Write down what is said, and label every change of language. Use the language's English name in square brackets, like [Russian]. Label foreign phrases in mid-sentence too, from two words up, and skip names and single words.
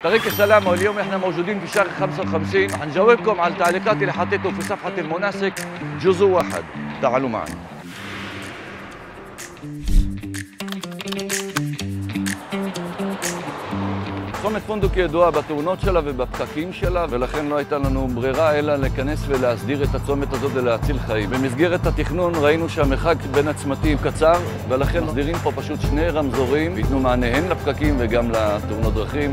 [Arabic] طريق السلامة، واليوم احنا موجودين في شارع 55. هنجاوبكم على التعليقات اللي حطيته في صفحة المناسك جزء واحد. تعالوا معنا. [Hebrew] צומת פונדוק ידועה בתאונות שלה ובפקקים שלה, ולכן לא הייתה לנו ברירה אלא להיכנס ולהסדיר את הצומת הזאת ולהציל חיים. במסגרת התכנון ראינו שהמרחק בין הצמתים קצר, ולכן מסדירים פה פשוט שני רמזורים ויתנו מענה הן לפקקים וגם לתאונות דרכים.